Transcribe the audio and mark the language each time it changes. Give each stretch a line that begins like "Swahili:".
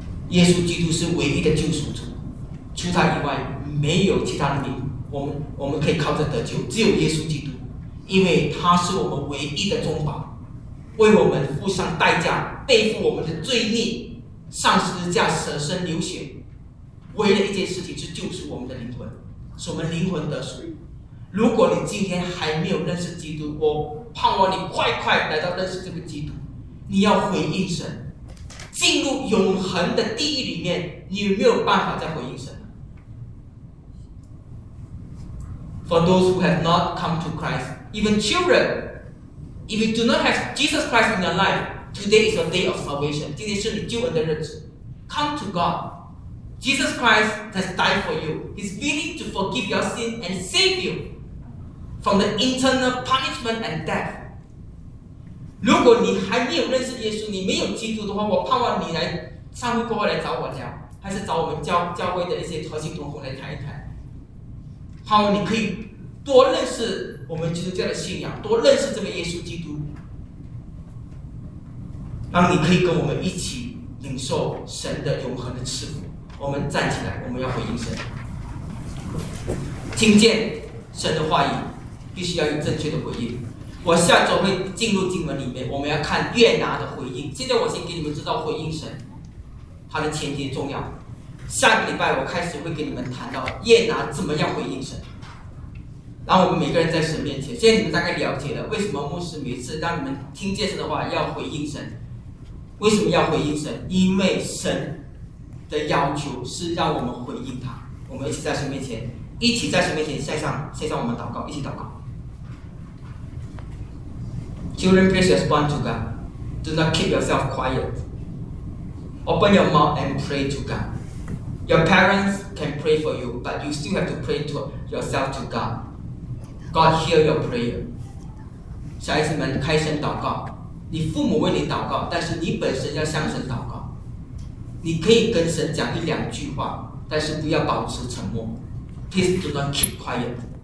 Chinese: 耶稣基督是唯一的救赎主，除他以外没有其他的名，我们可以靠着得救，只有耶稣基督，因为他是我们唯一的中保，为我们付上代价，背负我们的罪孽，上十字架舍身流血，为了一件事情，是救赎我们的灵魂，是我们灵魂得赎。如果你今天还没有认识基督，我盼望你快快来到认识这个基督。你要回应神，进入永恒的地狱里面，你有没有办法再回应神？
English: For those who have not come to Christ, even children, if you do not have Jesus Christ in your life, today is your day of salvation.
Chinese: 今天是你救恩的日子。
English: Come to God. Jesus Christ has died for you. He's willing to forgive your sin and save you from the eternal punishment and death.
Chinese: 如果你还没有认识耶稣，你没有基督的话，我盼望你来上会过后来找我聊，还是找我们教会的一些核心同工来谈一谈。盼望你可以多认识我们基督教的信仰，多认识这个耶稣基督，让你可以跟我们一起领受神的永恒的赐福。我们站起来，我们要回应神，听见神的话语，必须要有正确的回应。我下周会进入经文里面，我们要看约拿的回应。现在我先给你们知道回应神，他的前提重要。下个礼拜我开始会给你们谈到约拿怎么样回应神。然后我们每个人在神面前，现在你们大概了解了为什么牧师每次让你们听见神的话要回应神。为什么要回应神？因为神的要求是让我们回应他。我们一起在神面前向我们祷告，一起祷告。
English: Children, please respond to God. Do not keep yourself quiet. Open your mouth and pray to God. Your parents can pray for you, but you still have to pray to yourself to God. God hear your prayer.
Chinese: 小孩子们开声祷告，你父母为你祷告，但是你本身要向神祷告。你可以跟神讲一两句话，但是不要保持沉默。
English: Please do not keep quiet.